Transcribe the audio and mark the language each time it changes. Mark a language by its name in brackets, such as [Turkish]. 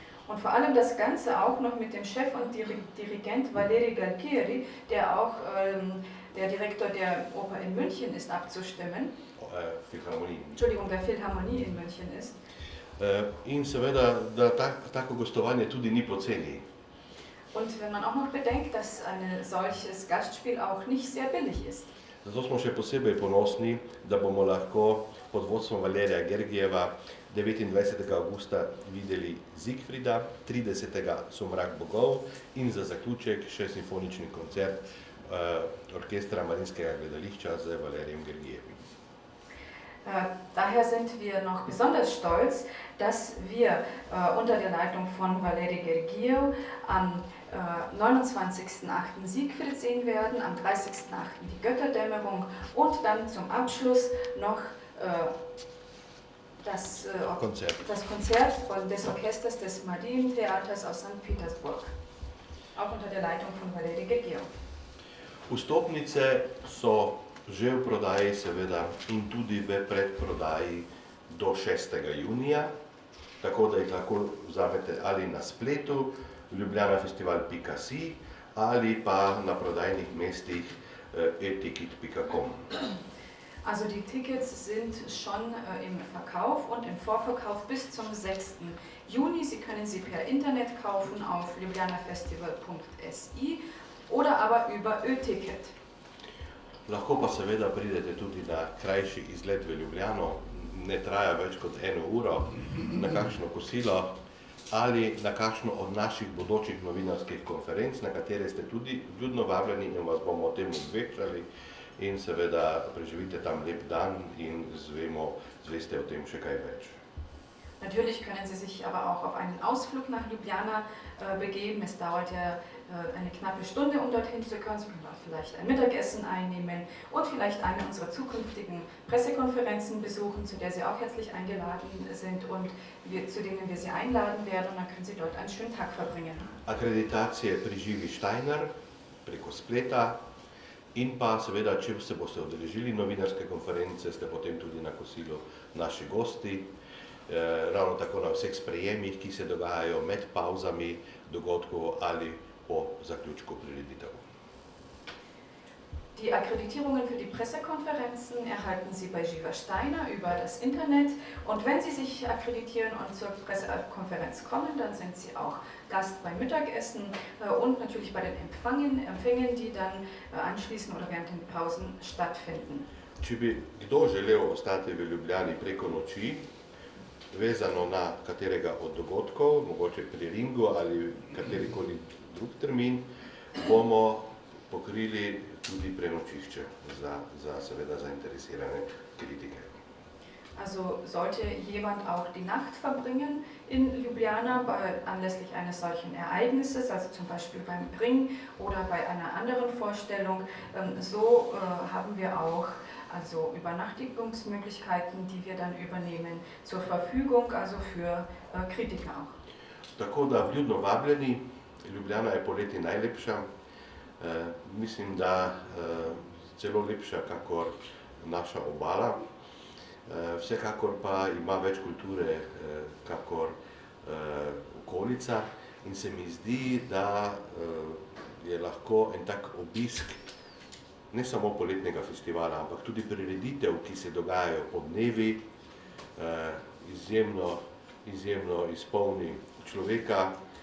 [German] Und vor allem das Ganze auch noch mit dem Chef und Dirigent Valeri Galtieri, der auch der Direktor der Oper in München ist, abzustimmen. Entschuldigung, der Philharmonie in München ist. [Slovenian] In seveda, da tako gostovanje tudi ni poceni. [German] Und wenn man auch noch bedenkt, dass ein solches Gastspiel auch nicht sehr billig ist. [Slovenian] Zato smo še posebej ponosni, da bomo lahko pod vodstvom Valerija Gergijeva 29. avgusta videli Siegfrieda, 30. Somrak bogov in za zaključek še simfonični koncert Orkestra Mariinskega gledališča z Valerijem Gergijevim. [German] Daher sind wir noch besonders stolz, dass wir unter der Leitung von Valeri Gergiev am 29.08. Siegfried sehen werden, am 30.08. die Götterdämmerung und dann zum Abschluss noch das Konzert des Orchesters des Marientheaters aus St. Petersburg, auch unter der Leitung von Valeri Gergiev. [Slovenian] Vstopnice so že v prodaji seveda in tudi v predprodaji do 6. junija, tako da jih lahko vzamete ali na spletu ljubljanafestival.si ali pa na prodajnih mestih eticket.com. [German] Also die Tickets sind schon im Verkauf und im Vorverkauf bis zum 6. Juni. Sie können sie per Internet kaufen auf ljubljanafestival.si oder aber über Ö-Ticket. [Slovenian] Lahko pa seveda pridete tudi na krajši izlet v Ljubljano, ne traja več kot 1 uro, na kakšno kosilo ali na kakšno od naših bodočih novinarskih konferenc, na katere ste tudi ljudno vabljeni in vas bomo o tem obveščali in seveda preživite tam lep dan in zveste o tem še kaj več. [German] Natürlich können Sie sich aber auch auf einen Ausflug nach Ljubljana begeben. Es dauert ja eine knappe Stunde, um dorthin zu kommen. Sie können auch vielleicht ein Mittagessen einnehmen und vielleicht eine unserer zukünftigen Pressekonferenzen besuchen, zu der Sie auch herzlich eingeladen sind und zu denen wir Sie einladen werden. Und dann können Sie dort einen schönen Tag verbringen. [Slovenian] Akreditacije pri Živi Steiner preko spleta in pa seveda, če se boste udeležili novinarske konference, ste potem tudi na kosilu naši gosti. Ravno tako na vseh sprejemih, ki se dogajajo med pauzami dogodkov ali po zaključku prireditev. [German] Die Akkreditierungen für die Pressekonferenzen erhalten Sie bei Živa Steiner über das Internet. Und wenn Sie sich akkreditieren und zur Pressekonferenz kommen, dann sind Sie auch Gast beim Mittagessen und natürlich bei den Empfängen, die dann anschließend oder während den Pausen stattfinden. [Slovenian] Če bi kdo želel ostati v Ljubljani preko noči, vezano na katerega od dogodkov, mogoče pri Ringu ali katerikoli drug termin, bomo pokrili tudi prenočišče za seveda zainteresirane kritike. [German] Also sollte jemand auch die Nacht verbringen in Ljubljana anlässlich eines solchen Ereignisses, also zum Beispiel beim Ring oder bei einer anderen Vorstellung, so haben wir auch also Übernachtungsmöglichkeiten, die wir dann übernehmen, zur Verfügung, also für Kritiker auch. [Slovenian] Tako da vljudno vabljeni, Ljubljana je poleti najlepša, mislim, da celo lepša kakor naša obala, vsekakor pa ima več kulture kakor okolica in se mi zdi, da je lahko en tak obisk ne samo poletnega festivala, ampak tudi prireditev, ki se dogajajo po dnevi, izjemno izpolni človeka.